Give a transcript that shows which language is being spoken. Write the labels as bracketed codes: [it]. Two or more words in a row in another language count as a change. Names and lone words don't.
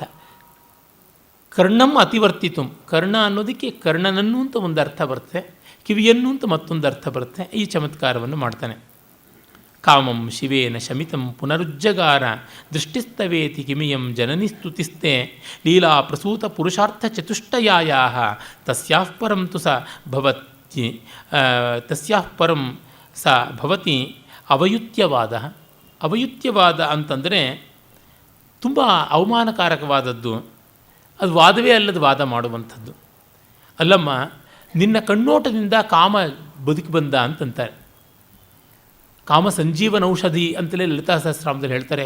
[sa] ಕರ್ಣಂ ಅತಿವರ್ತಿತು, [kn] ಕರ್ಣ ಅನ್ನೋದಕ್ಕೆ ಕರ್ಣನನ್ನು ಅಂತ ಒಂದು ಅರ್ಥ ಬರುತ್ತೆ, ಕಿವಿಯನ್ನು ಅಂತ ಮತ್ತೊಂದು ಅರ್ಥ ಬರುತ್ತೆ. ಈ ಚಮತ್ಕಾರವನ್ನು ಮಾಡ್ತಾನೆ. [sa] ಕಾಮಂ ಶಿವೇನ ಶಮಿತಂ ಪುನರುಜ್ಜಗಾರ ದೃಷ್ಟಿಸ್ತವೇತಿ ಕಿಮಿಯಂ ಜನನಿ ಸ್ತುತಿಸ್ತೆ ಲೀಲಾ ಪ್ರಸೂತ ಪುರುಷಾರ್ಥ ಚತುಷ್ಟಯಾಯಾ ತಸ್ಯಾಃ ಪರಂ ತು ಸ ಭವತಿ ತಸ್ಯಾಃ ಪರಂ ಸ ಭವತಿ ಅವಯುತ್ಯವಾದ. [kn] ಅವಯುತ್ಯವಾದ ಅಂತಂದರೆ ತುಂಬ ಅವಮಾನಕಾರಕವಾದದ್ದು, ಅದು ವಾದವೇ ಅಲ್ಲದ ವಾದ ಮಾಡುವಂಥದ್ದು. ಅಲ್ಲಮ್ಮ, ನಿನ್ನ ಕಣ್ಣೋಟದಿಂದ ಕಾಮ ಬದುಕಿ ಬಂದ ಅಂತಂತಾರೆ. ಕಾಮ ಸಂಜೀವನ ಔಷಧಿ ಅಂತಲೇ ಲಲಿತಾ ಸಹಸ್ರನಾಮದಲ್ಲಿ ಹೇಳ್ತಾರೆ.